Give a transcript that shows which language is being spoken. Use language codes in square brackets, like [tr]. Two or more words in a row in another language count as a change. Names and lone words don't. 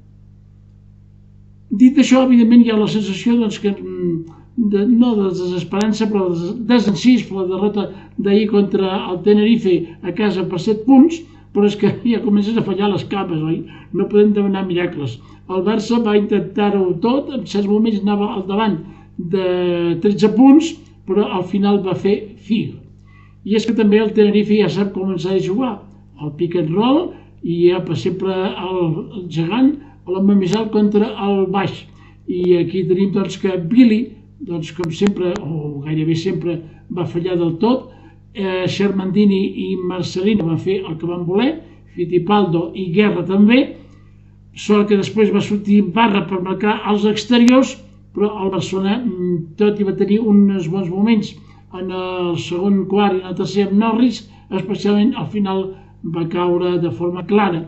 [ca] Dit això, evidentment, hi ha la sensació doncs, que no de desesperança, però de desencís per la derrota d'ahir contra el Tenerife a casa per 7 punts, però és que ja comencen a fallar les capes, oi? No podem demanar miracles. El Barça va intentar-ho tot, en certs moments anava al davant de 13 punts, però al final va fer figa. I és que també el Tenerife ja sap com s'ha de jugar, el [en] pick and roll, [ca] i ja per sempre el gegant, l'home més alt contra el baix. I aquí tenim doncs, que Billy, doncs, com sempre, o gairebé sempre, va fallar del tot. Shermandini i Marcelino van fer el que van voler, Fittipaldo i Guerra també, sort que després va sortir Barra per marcar els exteriors, però el Barcelona, tot i va tenir uns bons moments en el segon quart i en el tercer amb Norris, especialment al final va caure de forma clara.